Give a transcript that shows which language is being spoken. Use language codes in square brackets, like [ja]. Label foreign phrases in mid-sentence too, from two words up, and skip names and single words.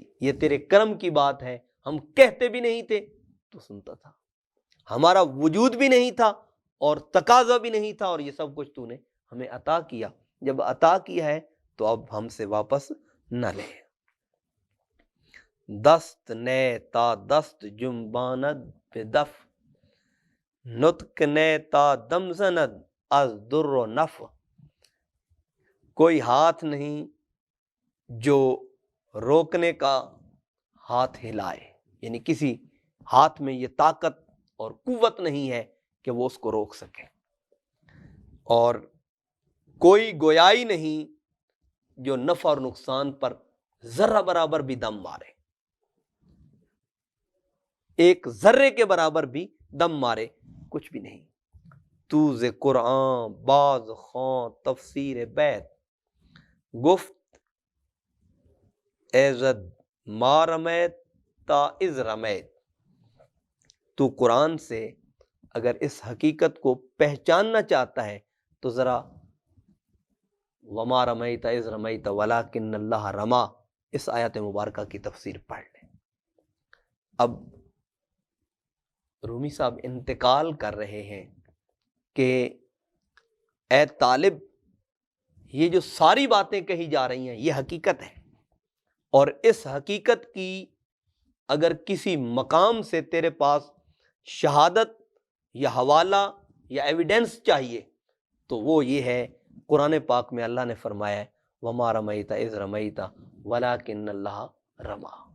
[ur] یہ تیرے کرم کی بات ہے، ہم کہتے بھی نہیں تھے تو سنتا تھا، ہمارا وجود بھی نہیں تھا اور تقاضا بھی نہیں تھا، اور یہ سب کچھ تو نے ہمیں عطا کیا۔ جب عطا کیا ہے تو اب ہم سے واپس نہ لے۔ [fa] دست نے تا دست جنباند بے دف، نطق نے تا دم زند از در و نف۔ [ur] کوئی ہاتھ نہیں جو روکنے کا ہاتھ ہلائے، یعنی کسی ہاتھ میں یہ طاقت اور قوت نہیں ہے کہ وہ اس کو روک سکے، اور کوئی گویائی نہیں جو نفع اور نقصان پر ذرہ برابر بھی دم مارے، ایک ذرے کے برابر بھی دم مارے، کچھ بھی نہیں۔ [fa] تو ز قرآن باز خواں تفسیر بیت، گفت ایزد [ar] ما رمیت تا از رمیت۔ [ur] تو قرآن سے اگر اس حقیقت کو پہچاننا چاہتا ہے تو ذرا [ar] وما رمیت اذ رمیت ولکن اللہ رما، [ur] اس آیت مبارکہ کی تفسیر پڑھ لیں۔ اب رومی صاحب انتقال کر رہے ہیں کہ اے طالب، یہ جو ساری باتیں کہی جا رہی ہیں یہ حقیقت ہے، اور اس حقیقت کی اگر کسی مقام سے تیرے پاس شہادت یا حوالہ یا ایویڈنس چاہیے تو وہ یہ ہے، قرآن پاک میں اللہ نے فرمایا ہے [ar] وما رمیت اذ رمیت ولکن اللہ رما۔